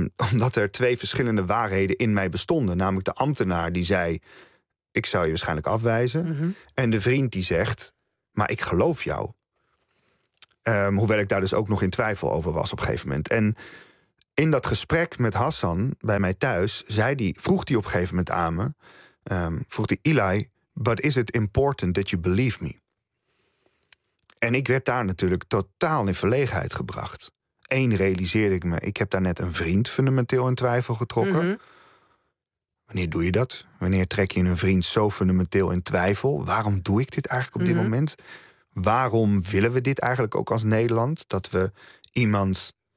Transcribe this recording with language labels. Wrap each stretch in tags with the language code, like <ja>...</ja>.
<nl>Omdat er 2 verschillende waarheden in mij bestonden. Namelijk de ambtenaar die zei, ik zou je waarschijnlijk afwijzen. Mm-hmm. En de vriend die zegt, maar ik geloof jou. Hoewel ik daar dus ook nog in twijfel over was op een gegeven moment. En in dat gesprek met Hassan bij mij thuis, vroeg hij op een gegeven moment aan me. Vroeg hij,</nl> <en>Eli, but is it important that you believe me?</en> <nl>En ik werd daar natuurlijk totaal in verlegenheid gebracht. 1, realiseerde ik me, ik heb daar net een vriend fundamenteel in twijfel getrokken. Mm-hmm. Wanneer doe je dat? Wanneer trek je een vriend zo fundamenteel in twijfel? Waarom doe ik dit eigenlijk op mm-hmm. dit moment? Waarom willen we dit eigenlijk ook als Nederland? Dat we iemand</nl>